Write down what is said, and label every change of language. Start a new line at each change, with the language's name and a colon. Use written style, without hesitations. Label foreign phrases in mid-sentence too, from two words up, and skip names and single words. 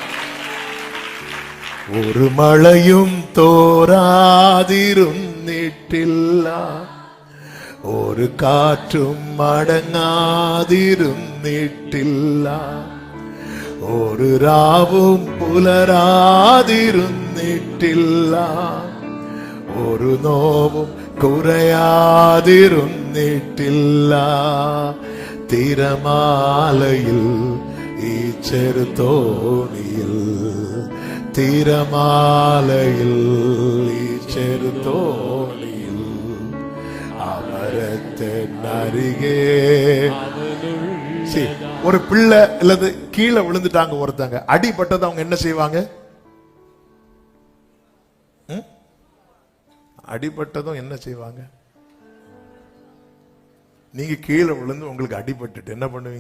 Malayalam: ഒരു മഴയും തോരാതിരുന്നിട്ടില്ല, ഒരു കാറ്റും അടങ്ങാതിരുന്നിട്ടില്ല, ഒരു രാവും പുലരാതിരുന്നിട്ടില്ല, ഒരു നോവും കുറയാതിരുന്നിട്ടില്ല. തിരമാലയിൽ ഈ ചെറുതോണിയിൽ, തിരമാലയിൽ ഈ ചെറുതോണിയിൽ അമരത്തിനരികെ.
Tamil: ஒரு பிள்ளை இல்லது கீழே விழுந்துட்டாங்க ஒருத்தங்க, அடிபட்டது அவங்க என்ன செய்வாங்க? அடிபட்டதும் என்ன செய்வாங்க? நீங்க கீழே விழுந்து உங்களுக்கு அடிபட்டுட்டு என்ன பண்ணுவீங்க?